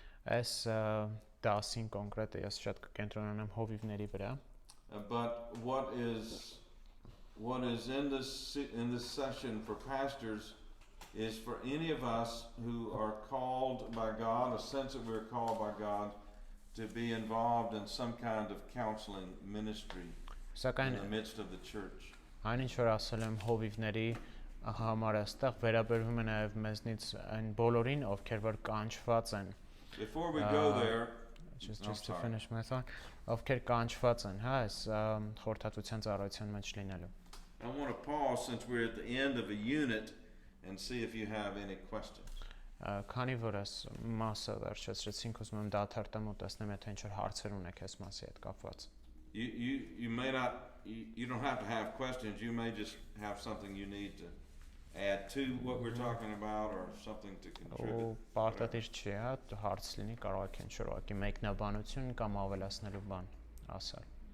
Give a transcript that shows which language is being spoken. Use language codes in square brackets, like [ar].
[hy] Այս դասին կոնկրետ ես շատ կկենտրոնանամ հովիվների վրա։ [en] But what is in this session for pastors is for any of us who are called by God, a sense that we're called by God to be involved in some kind of counseling ministry in the midst of the church. [hy] Այն ինչ որ ասել եմ հովիվների համար այստեղ վերաբերվում է նաև մեզնից այն բոլորին, ովքեր որ կանչված են [en] Before we go there, just I'm to sorry. finish my thought, [hy] ովքեր կանչված են, հա, այս խորհրդատվության ծառայության մեջ լինելու։ [en] I want to pause since we're at the end of a unit and see if you have any questions. [hy] Քանի որ այս մասը վերջացրեցինք, ուզում եմ դադարտեմ ու տեսնեմ, եթե ինչ-որ հարցեր ունեք այս մասի հետ կապված։ [en] You may not, you don't have to have questions, you may just have something you need to add to what we're talking about or something to contribute. [hy] Ու պարտադիր չի, հա, հարց լինի, կարող եք ինչ-որ ուղղակի մեկնաբանություն կամ ավելացնելու բան ասել։